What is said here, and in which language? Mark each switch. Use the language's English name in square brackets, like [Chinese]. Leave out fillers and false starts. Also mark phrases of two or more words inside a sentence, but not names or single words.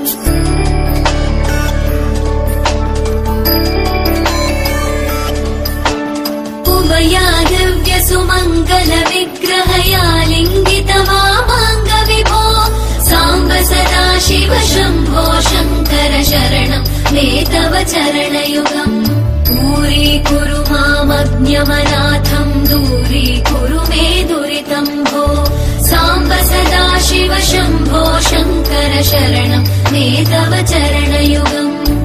[Sanskrit] ಉಭಯಾದಿವ್ಯ ಸುಮಂಗಲ ವಿಗ್ರಹಯಾ ಲಿಂಗಿತ ವಾಮಾಂಗ ವಿಭೋ ಸಾಂಬ ಸದಾಶಿವ ಶಂಭೋ ಶಂಕರ ಶರಣಂ ಮೇ ತವ ಚರಣಯುಗಂ. दूरीकुरु मामज्ञमनाथं दूरीकुरु मे दुरितं भो साम्ब सदाशिव शम्भो शङ्कर शरणं मे तव चरणयुगम्.